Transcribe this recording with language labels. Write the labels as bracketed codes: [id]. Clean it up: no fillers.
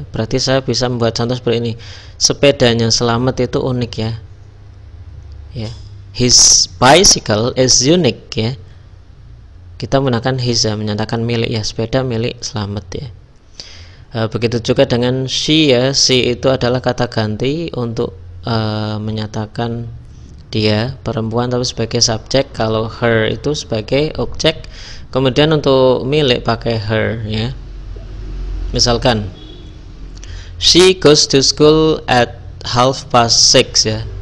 [id] Berarti saya bisa membuat contoh seperti ini, sepedanya Selamat itu unik ya. [en] Ya, his bicycle is unique ya. [id] kita menggunakan his ya, menyatakan milik ya, sepeda milik Slamet ya. Begitu juga dengan she ya, she itu adalah kata ganti untuk menyatakan dia perempuan tapi sebagai subjek, kalau her itu sebagai objek. Kemudian untuk milik pakai her ya. [en] Misalkan she goes to school at 6:30 ya.